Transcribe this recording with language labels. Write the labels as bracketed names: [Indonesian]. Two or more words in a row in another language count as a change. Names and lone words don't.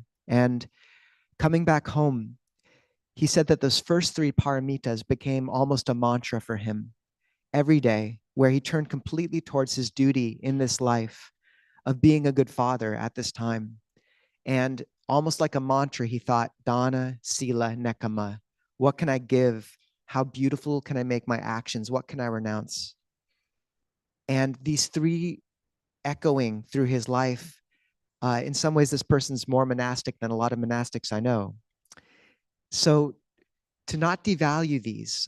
[English] And coming back home, he said that those first 3 paramitas became almost a mantra for him every day, where he turned completely towards his duty in this life of being a good father at this time. And almost like a mantra, he thought, [Pali] dana, sila, nekkhamma. [English] What can I give? How beautiful can I make my actions? What can I renounce? And these 3 echoing through his life. In some ways, this person's more monastic than a lot of monastics I know. So to not devalue these.